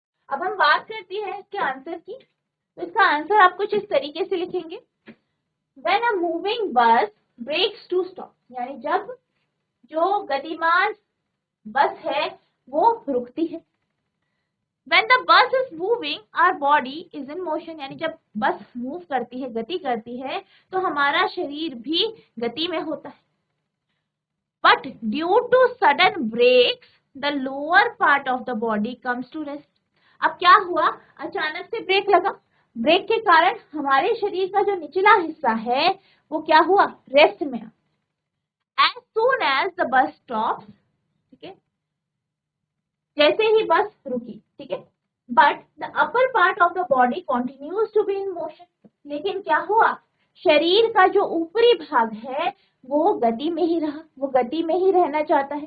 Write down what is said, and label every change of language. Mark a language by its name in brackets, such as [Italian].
[Hindi] अब हम बात करते हैं इसके आंसर की। तो इसका आंसर आप कुछ इस तरीके से लिखेंगे, [English] when a moving bus brakes to stop, [Hindi] यानी जब जो गतिमान बस है वो रुकती है। [English] When the bus is moving, our body is in motion, [Hindi] यानी जब बस मूव करती है, गति करती है, तो हमारा शरीर भी गति में होता है। [English] But due to sudden breaks, the lower part of the body comes to rest. [Hindi] अब क्या हुआ, अचानक से ब्रेक लगा, ब्रेक के कारण हमारे शरीर का जो निचला हिस्सा है वो क्या हुआ, रेस्ट में। [English] As soon as the bus stops, [Hindi] ठीक है, जैसे ही बस रुकी, ठीक है, [English] but the upper part of the body continues to be in motion, [Hindi] लेकिन क्या हुआ, शरीर का जो ऊपरी भाग है वो गति में ही रहा, वो गति में ही रहना चाहता है।